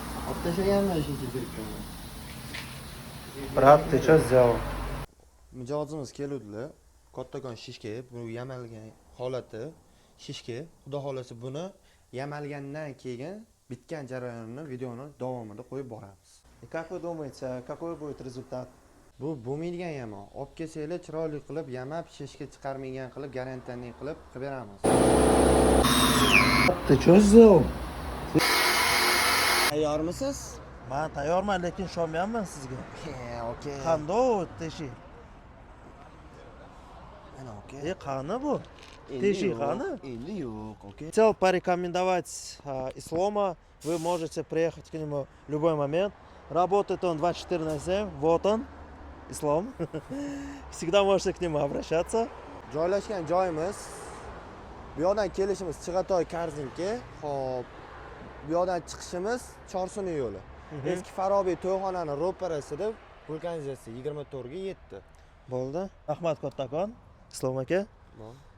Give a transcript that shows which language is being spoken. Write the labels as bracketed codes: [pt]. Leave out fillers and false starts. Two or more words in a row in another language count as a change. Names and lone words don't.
[uz] Tashlaganman shuncha jirkani. [ru] Брат, ты что сделал? [uz] Mijozimiz keluvdilar. Kattakon shishka, bu yamalgan holati shishka. Xudo xolasa buni yamalgandan keyin bitgan jarayonni videoni davomida qo'yib boramiz. [ru] И как вы думаете, какой будет результат? [uz] Bu bo'lmaydigan yama. Olib kelsanglar chiroyli qilib yamab, shishka chiqarmagan qilib, garantiyaning qilib beramiz. [ru] Ты что сделал? [uz] Tayyormisiz? Men tayyorman, lekin ishonmayapman sizga. Okey. Qanday teshik? Ana okey. Qani bu? Teshik qani? Endi yo'q, okey. [ru] Хотел порекомендовать Ислома. Вы можете приехать к нему в любой момент. Работает он 24/7. Вот он, Ислом. Всегда можете к нему обращаться. [uz] Joylashgan joyimiz bu yoqdan kelishimiz Chig'atoy Karzinka. Xo'p. Bu yoqdan chiqishimiz Chorsuni yo'li. Eski Farobiy to'yxonani ro'parasida vulkanizatsiya 24 ga yetdi. Bo'ldi. Rahmat kattakon. Islom aka.